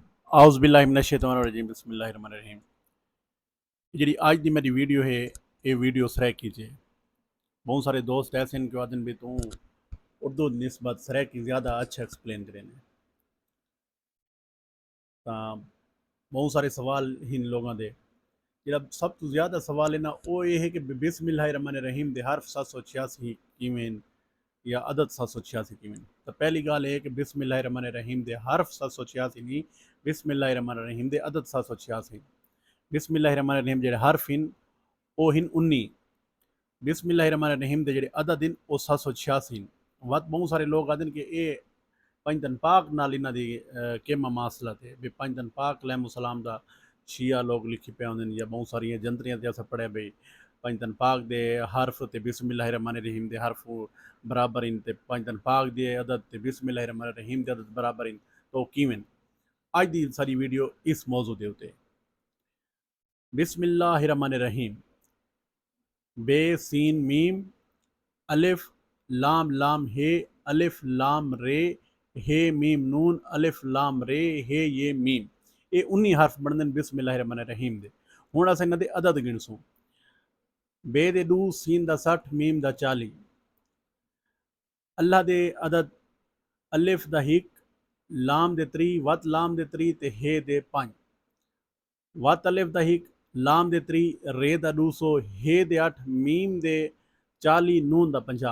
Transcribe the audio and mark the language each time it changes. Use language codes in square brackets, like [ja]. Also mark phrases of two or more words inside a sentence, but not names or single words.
[ar] أعوذ بالله من الشيطان الرجيم بسم الله الرحمن الرحيم. [ur] جی آج کی میری ویڈیو ہے یہ ویڈیو [skr] سرائکی چے [ur] بہت سارے دوست ایسے ہیں کہ [skr] آہدن بھی تو اردو نسبت سرائکی [ur] زیادہ اچھا ایکسپلین کریں تو بہت سارے سوال ان لوگوں کے جو سب تو زیادہ سوال ہے نا وہ یہ ہے کہ [ar] بسم الله الرحمن الرحيم [skr] دے حرف 786 کیویں یا عدد 786 کیویں [ur] या अदद 786 किवें। [skr] تو پہلی گال ہے کہ [ar] بسم الله الرحمن الرحيم [skr] دے حرف 786 نہیں, [ar] بسم الله الرحمن الرحيم [skr] دے عدد 786. [ar] بسم الله الرحمن الرحيم [skr] جیڑے حرف ہِن وو ہِن 19, [ar] بسم الله الرحمن الرحيم [skr] دے جیڑے عدد ہِن وو 786. وت بہت سارے لوگ آہدن کہ یہ پنجتن پاک نال انہاں دی کیما مسئلہ تھے بھی پنجتن پاک علیہ السلام دا شیعہ لوگ لکھی پے ہوندے یا بہت ساریاں جنتریاں تے اساں پڑھے بئی پنجتن پاک دے حرف تے [ar] بسم الله الرحمن الرحيم [skr] دے حرف برابر اِن تے پنجتن پاک دے عدد تے [ar] بسم الله الرحمن الرحيم [skr] دے عدد برابر اِن تو کیویں. اج دی ساری ویڈیو اس موضوع دے اُتے. [ar] بسم الله الرحمن الرحيم باء سين ميم ألف لام لام هاء ألف لام راء حاء ميم نون ألف لام راء حاء ياء ميم [ur] یہ 19 حرف بنتے ہیں [ar] بسم الله الرحمن الرحيم दे। [skr] ہݨ اساں انہاں دے عدد گݨسوں. بے دے 2، سین دا 60، میم دا 40. اللہ دے عدد الف دا 1، لام دے 3، وت لام دے 3 تے ہے دے 5. وت الف دا 1، لام دے 3، رے دا 200، ہے دے 8، میم دے 40، نون دا 50.